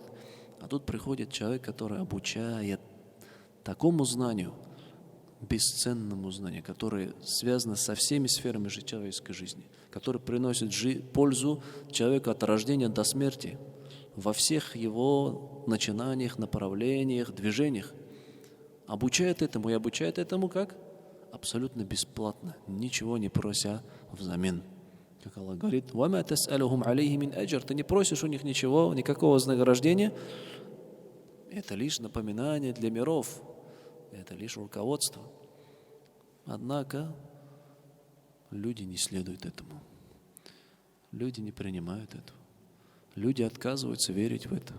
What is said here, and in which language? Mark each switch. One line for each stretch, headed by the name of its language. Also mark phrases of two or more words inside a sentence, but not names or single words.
Russian: А тут приходит человек, который обучает такому знанию, бесценному знанию, которое связано со всеми сферами человеческой жизни, которое приносит пользу человеку от рождения до смерти во всех его начинаниях, направлениях, движениях. Обучает этому и обучает этому как? Абсолютно бесплатно, ничего не прося взамен. Как Аллах говорит:
Arabic: «وما تسألهم عليه من أجر».
Russian: Ты не просишь у них ничего, никакого вознаграждения. Это лишь напоминание для миров. Это лишь руководство. Однако люди не следуют этому. Люди не принимают этого. Люди отказываются верить в это.